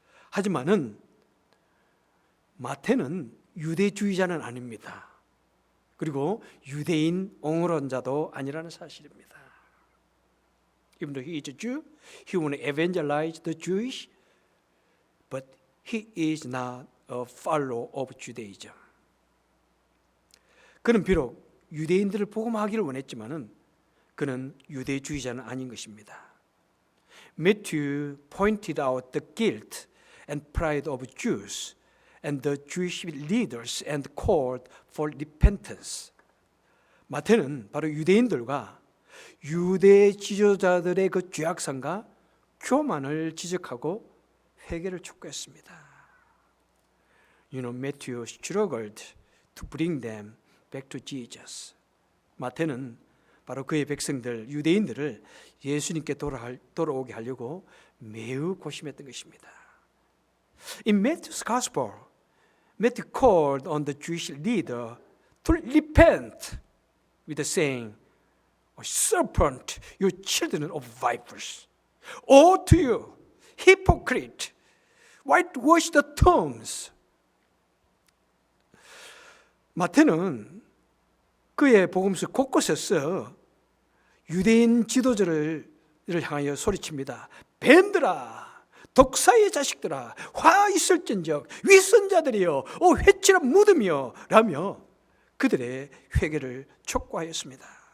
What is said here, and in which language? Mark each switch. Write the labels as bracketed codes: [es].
[ko] 하지만은 마태는 유대주의자는 아닙니다. 그리고 유대인 옹호론자도 아니라는 사실입니다. [en] Even though he is a Jew, he will evangelize the Jewish, but he is not a follower of Judaism. [ko] 그는 비록 유대인들을 복음하기를 원했지만은 그는 유대주의자는 아닌 것입니다. [en] Matthew pointed out the guilt and pride of Jews and the Jewish leaders and called for repentance. [ko] 마태는 바로 유대인들과 유대 지도자들의 그 죄악성과 교만을 지적하고 회개를 촉구했습니다. [en] You know, Matthew struggled to bring them back to Jesus. [ko] 마태는 바로 그의 백성들, 유대인들을 예수님께 돌아오게 하려고 매우 고심했던 것입니다. [en] In Matthew's Gospel, Matthew called on the Jewish leader to repent with the saying, serpent, you children of vipers. Woe to you, hypocrite, whitewash the tombs. [ko] 마태는 그의 복음서 곳곳에서 유대인 지도자를 향하여 소리칩니다. 뱀들아, 독사의 자식들아, 화 있을진적 위선자들이여, 회칠한 무덤이여 라며 그들의 회개를 촉구하였습니다.